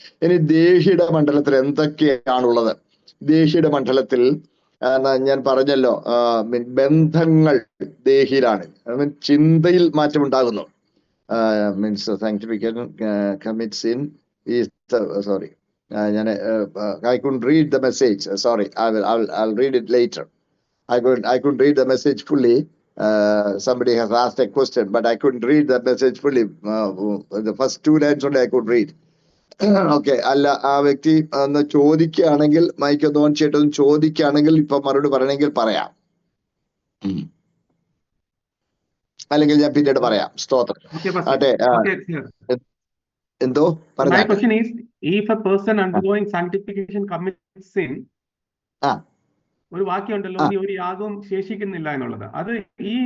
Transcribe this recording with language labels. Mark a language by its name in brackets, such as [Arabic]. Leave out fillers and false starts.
[Malayalam] ഇനി ദേഹിയുടെ മണ്ഡലത്തിൽ എന്തൊക്കെയാണുള്ളത്? ദേഹിയുടെ മണ്ഡലത്തിൽ ഞാൻ പറഞ്ഞല്ലോ, ബന്ധങ്ങൾ ദേഹിയിലാണ്. ചിന്തയിൽ മാറ്റം ഉണ്ടാകുന്നു. [English] Means sanctification commits in sorry, I couldn't read the message. Sorry, I'll read it later. I couldn't read the message fully. Somebody has asked a question, but I couldn't read the message fully. The first 2 lines only I could read. Okay. [Malayalam] അല്ല, ആ വ്യക്തി ഒന്ന് ചോദിക്കുകയാണെങ്കിൽ, mic ഒന്ന് on ചെയ്തിട്ടൊന്ന് ചോദിക്കുകയാണെങ്കിൽ ഇപ്പൊ മറുപടി പറയണമെങ്കിൽ പറയാം, അല്ലെങ്കിൽ ഞാൻ പിന്നീട് പറയാം. സ്തോത്രം. അതെ, എന്തോ [English] My question is, if a person undergoing sanctification commits sin, [Malayalam] ഒരു വാക്യമുണ്ടല്ലോ, നീ ഒരു യാഗവും ശേഷിക്കുന്നില്ല എന്നുള്ളത്, അത് ഈ